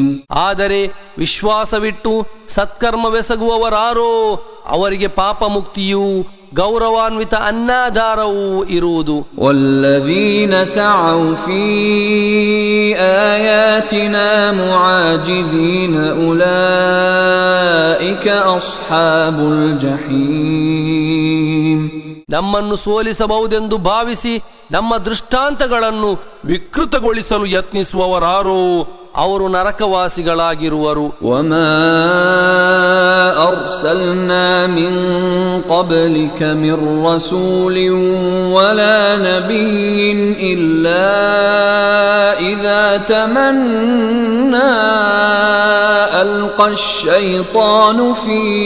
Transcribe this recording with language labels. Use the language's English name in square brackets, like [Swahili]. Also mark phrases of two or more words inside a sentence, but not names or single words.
[Kannada] ಆದರೆ ವಿಶ್ವಾಸವಿಟ್ಟು ಸತ್ಕರ್ಮವೆಸಗುವವರಾರೋ ಅವರಿಗೆ ಪಾಪ ಮುಕ್ತಿಯೂ ಗೌರವಾನ್ವಿತ ಅನ್ನಾಧಾರವೂ ಇರುವುದು. [Arabic] والذين سعوا في آياتنا معاجزين أولئك أصحاب الجحيم. [Kannada] ನಮ್ಮನ್ನು ಸೋಲಿಸಬಹುದೆಂದು ಭಾವಿಸಿ ನಮ್ಮ ದೃಷ್ಟಾಂತಗಳನ್ನು ವಿಕೃತಗೊಳಿಸಲು ಯತ್ನಿಸುವವರಾರೋ ಅವರು ನರಕವಾಸಿಗಳಾಗಿರುವರು. [Arabic] وما أرسلنا من قبلك من رسول ولا نبي إلا إذا تمنى ألقى الشيطان في